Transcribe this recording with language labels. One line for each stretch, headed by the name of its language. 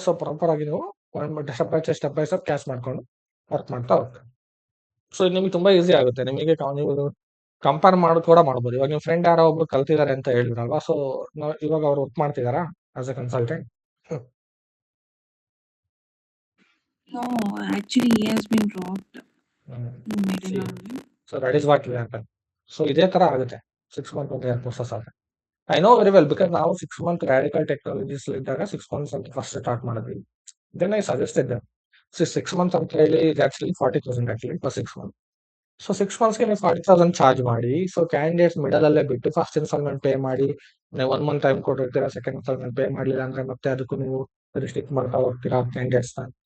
Kannada: So proper ಆಗಿ ನೀವು step by step catch ಮಾಡ್ಕೊಂಡು ವರ್ಕ್ ಮಾಡ್ತಾ ಹೋಗ್ತೀವಿ. ಸೊ ಇದು ನಿಮ್ಗೆ ತುಂಬಾ ಈಸಿ ಆಗುತ್ತೆ. ನಿಮಗೆ ನೀವು ಕಂಪೇರ್ ಮಾಡೋದು ಕೂಡ ಮಾಡ್ಬೋದು. ಇವಾಗ ನಿಮ್ಮ ಫ್ರೆಂಡ್ ಯಾರೋ ಒಬ್ರು ಕಲ್ತಿದ್ದಾರೆ ಅಂತ ಹೇಳಿದ್ರಲ್ವಾ, ಸೊ ಇವಾಗ ಅವ್ರು work ಮಾಡ್ತಿದಾರಾ
English: As a consultant? No, actually he has been dropped middle of so that is what will happen.
Kannada: So ಇದೇ ತರ ಆಗುತ್ತೆ 6 ಮಂತ್ 1 year ಕೋರ್ಸಸ್ ಆದ್ರೆ.
English: I know very well because
Kannada: ನಾವು 6 ಮಂತ್ ರಾಡಿಕಲ್ ಟೆಕ್ನಾಲಜೀಸ್ ಇದ್ದಾಗ 6 months ಅಂತ first start ಮಾಡಿದ್ವಿ.
English: Then I suggested them. So 6 months
Kannada: ಅಂತ ಹೇಳಿ
English: Actually 40,000 actually for 6 month.
Kannada: So 6 ಮಂತ್ಸ್ಗೆ ನೀವು 40,000 ಚಾರ್ಜ್ ಮಾಡಿ, ಸೊ ಕ್ಯಾಂಡಿಡೇಟ್ಸ್ ಮಿಡಲ್ ಅಲ್ಲೇ ಬಿಟ್ಟು ಫಸ್ಟ್ ಇನ್ಸ್ಟಾಲ್ಮೆಂಟ್ ಪೇ ಮಾಡಿ, ನೀವು 1 month time ಕೊಟ್ಟಿರ್ತೀರಾ, second instalment pay ಮಾಡಲಿಲ್ಲ ಅಂದ್ರೆ ಮತ್ತೆ ಅದಕ್ಕೂ ನೀವು ರಿಸ್ಟ್ರಿಕ್ಟ್ ಮಾಡ್ತಾ ಹೋಗ್ತೀರಾ ಕ್ಯಾಂಡಿಡೇಟ್ಸ್ ನ.